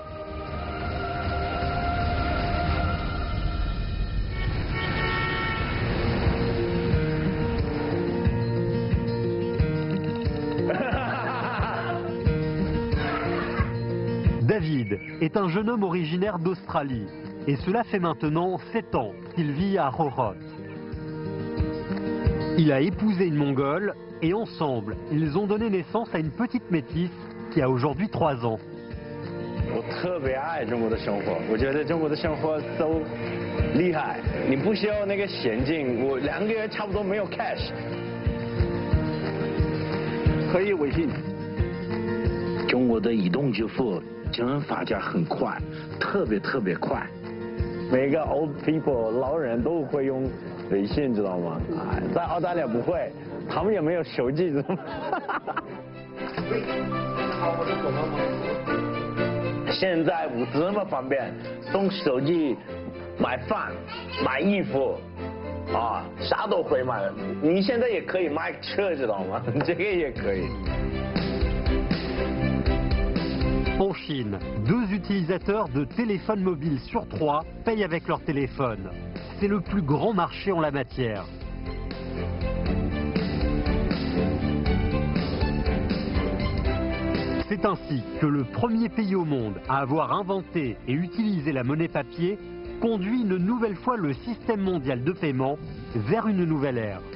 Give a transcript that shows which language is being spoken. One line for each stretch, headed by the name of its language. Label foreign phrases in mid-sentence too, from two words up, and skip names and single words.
French: David est un jeune homme originaire d'Australie et cela fait maintenant 7 ans qu'il vit à Rohrott. Il a épousé une Mongole et ensemble, ils ont donné naissance à une petite métisse qui a aujourd'hui 3 ans.
Chinese: 我特别爱中国的生活，我觉得中国的生活都厉害，你不需要那个现金，我2个月差不多没有 cash， 可以微信。中国的移动支付真人发展很快，特别快。每个
English: old people
Chinese: 老人都会用微信，知道吗？在澳大利亚不会，他们也没有手机，知道吗？现在不这么方便，送手机、买饭、买衣服，啥都会买。你现在也可以买车，知道吗？这个也可以。
French: En Chine, 2 utilisateurs de téléphone mobile sur 3 payent avec leur téléphone. C'est le plus grand marché en la matière. C'est ainsi que le premier pays au monde à avoir inventé et utilisé la monnaie papier conduit une nouvelle fois le système mondial de paiement vers une nouvelle ère.